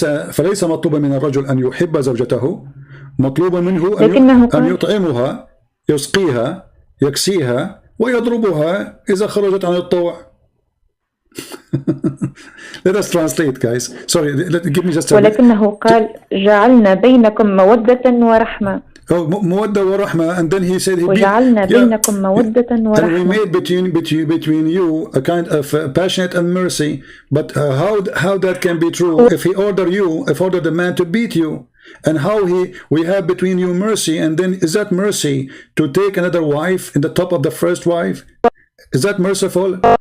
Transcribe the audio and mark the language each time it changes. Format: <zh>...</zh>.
<ar>فليس مطلوبا من الرجل أن يحب زوجته، مطلوب منه أن يطعمها، يسقيها، يكسيها، ويضربها إذا خرجت عن الطوع.</ar> <en>Let us translate, guys. Sorry, give me just a...</en> <ar>ولكنه قال جعلنا بينكم مودة ورحمة. مودة ورحمة,</ar> <en>and then he said</en> <ar>وجعلنا بينكم مودة ورحمة.</ar> <en>And we made between you a kind of passionate and mercy. But how that can be true if he ordered the man to beat you? And how we have between you mercy, and then is that mercy to take another wife in the top of the first wife? Is that merciful?</en>